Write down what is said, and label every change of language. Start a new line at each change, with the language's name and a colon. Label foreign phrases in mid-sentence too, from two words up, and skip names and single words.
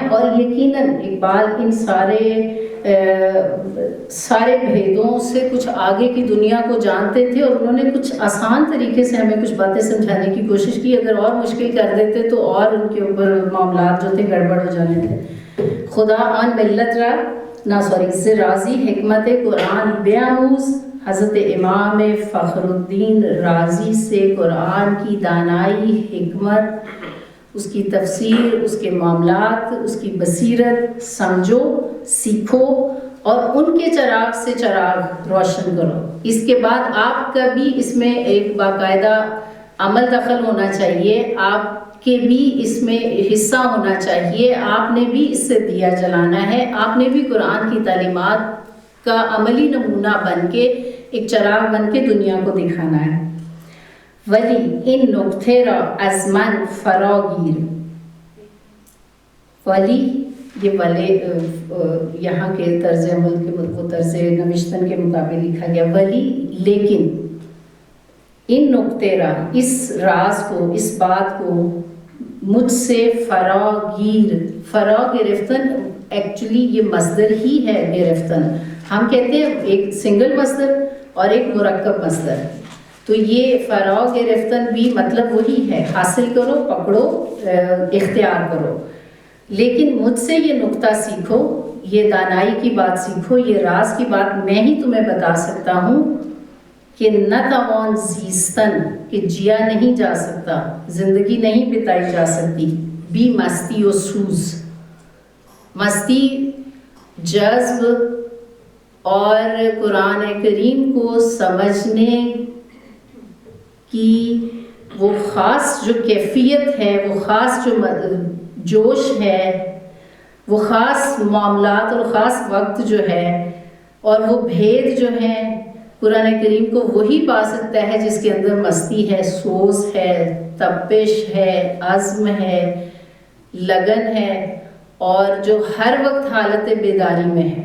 Urdu: اور یقیناً اقبال ان سارے بھیدوں سے کچھ آگے کی دنیا کو جانتے تھے، اور انہوں نے کچھ آسان طریقے سے ہمیں کچھ باتیں سمجھانے کی کوشش کی. اگر اور مشکل کر دیتے تو اور ان کے اوپر معاملات جو تھے گڑبڑ ہو جانے تھے.
Persian: خدا آن ملت را رازی حکمت قرآن بیاموز.
Urdu: حضرت امام فخر الدین رازی سے قرآن کی دانائی، حکمت، اس کی تفسیر، اس کے معاملات، اس کی بصیرت سمجھو، سیکھو اور ان کے چراغ سے چراغ روشن کرو. اس کے بعد آپ کا بھی اس میں ایک باقاعدہ عمل دخل ہونا چاہیے، آپ کے بھی اس میں حصہ ہونا چاہیے. آپ نے بھی اس سے دیا جلانا ہے، آپ نے بھی قرآن کی تعلیمات کا عملی نمونہ بن کے ایک چراغ بن کے دنیا کو دکھانا ہے.
Persian: ولی ان نقطے را از من فراگیر.
Urdu: ولی یہ والے یہاں کے طرز عمل کے طرز نوشتن کے مطابق لکھا گیا. ولی لیکن
Persian: ان نقطے را،
Urdu: اس راز کو، اس بات کو مجھ سے فراگیر.
Persian: فرا گرفتن
Urdu: ایکچولی یہ مصدر ہی ہے گرفتن. ہم کہتے ہیں ایک سنگل مصدر اور ایک مرکب مصدر، تو یہ
Persian: فرا گرفتن
Urdu: بھی مطلب وہی ہے، حاصل کرو، پکڑو، اختیار کرو. لیکن مجھ سے یہ نقطہ سیکھو، یہ دانائی کی بات سیکھو، یہ راز کی بات میں ہی تمہیں بتا سکتا ہوں کہ
Persian: نہ توان زیستن،
Urdu: کہ جیا نہیں جا سکتا، زندگی نہیں بتائی جا سکتی
Persian: بی مستی و سوز.
Urdu: مستی جذب اور قرآن کریم کو سمجھنے کی وہ خاص جو کیفیت ہے، وہ خاص جو جوش ہے، وہ خاص معاملات اور خاص وقت جو ہے اور وہ بھید جو ہیں قرآن کریم کو وہی پا سکتا ہے جس کے اندر مستی ہے، سوز ہے، تپش ہے، عزم ہے، لگن ہے، اور جو ہر وقت حالت بیداری میں ہے.